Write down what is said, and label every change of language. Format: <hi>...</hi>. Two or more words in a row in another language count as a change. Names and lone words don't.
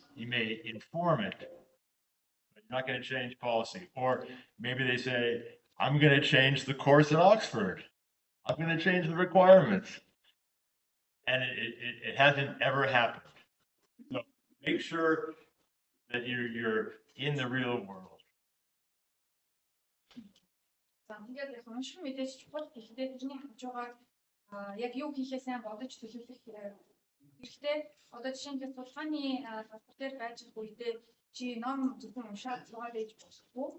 <en>You may inform it, but you're not going to change policy. Or maybe they say, I'm going to change the course at Oxford. I'm going to change the requirements. And it hasn't ever happened. So make sure that you're in the real world.</en> <mn>Тэгээд яг унших мэдээж чухал гэхдээ тэрний хавж байгаа яг юу хийхээ сайн бодож төлөвлөх хэрэгтэй. Одоо жишээлбэл судалгааны салбар дээр байж байгаа үедээ чи ном зөвхөн уншаад зугаад ээж болохгүй.</mn>